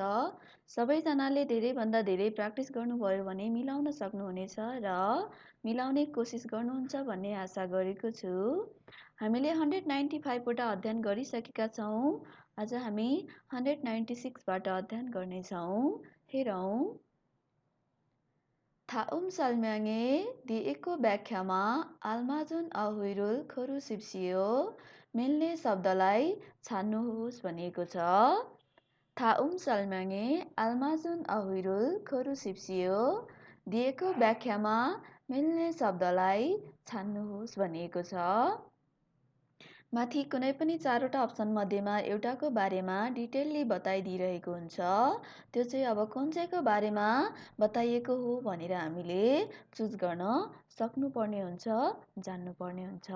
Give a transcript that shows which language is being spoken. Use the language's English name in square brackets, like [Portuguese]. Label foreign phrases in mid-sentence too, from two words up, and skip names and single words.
[Nepali] सबैजनाले धेरैभन्दा धेरै प्र्याक्टिस गर्नुभयो भने मिलाउन सक्नुहुनेछ र मिलाउने कोसिस गर्नुहुन्छ भन्ने आशा गरेको छु। हामीले 195 वटा अध्ययन गरिसकेका छौँ। आज हामी 196 बाट अध्ययन गर्नेछौँ। [Korean] हेरौँ। थाउम 설명에 [Nepali] दिएको व्याख्यामा [Korean] 알맞은 어휘를 고르십시오. [Nepali] मिल्ने शब्दलाई छान्नुहोस् भनिएको छ। [Korean] थाउम 설명에 알맞은 어휘를 고르십시오. [Nepali] दिएको व्याख्यामा मिल्ने शब्दलाई छान्नुहोस् भनिएको छ। माथि कुनै पनि 4वटा अप्सन मध्येमा एउटाको बारेमा डिटेलली बताइदिइरहेको हुन्छ। त्यो चाहिँ अब कुन चाहिँको बारेमा बताइएको हो भनेर हामीले चुज गर्न सक्नुपर्ने हुन्छ, जान्नुपर्ने हुन्छ।